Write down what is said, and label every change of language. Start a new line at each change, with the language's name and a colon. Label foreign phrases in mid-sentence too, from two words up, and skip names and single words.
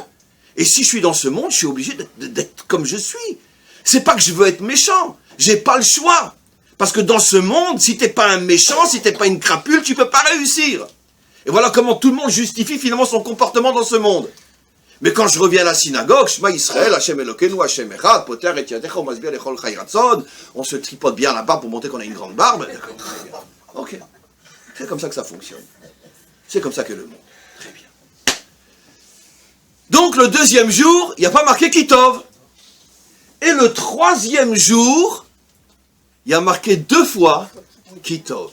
French: Et si je suis dans ce monde, je suis obligé d'être comme je suis. C'est pas que je veux être méchant, j'ai pas le choix. Parce que dans ce monde, si t'es pas un méchant, si t'es pas une crapule, tu peux pas réussir. Et voilà comment tout le monde justifie finalement son comportement dans ce monde. Mais quand je reviens à la synagogue,
Hebrew: שמע ישראל השם אלוקינו השם אחד פותח את ידך ומשביע לכל חי רצון,
French: on se tripote bien la barbe pour montrer qu'on a une grande barbe. D'accord, très bien. Ok. C'est comme ça que ça fonctionne. C'est comme ça que le monde. Très bien. Donc le deuxième jour, il n'y a pas marqué Kitov. Et le troisième jour, il y a marqué 2 fois Kitov.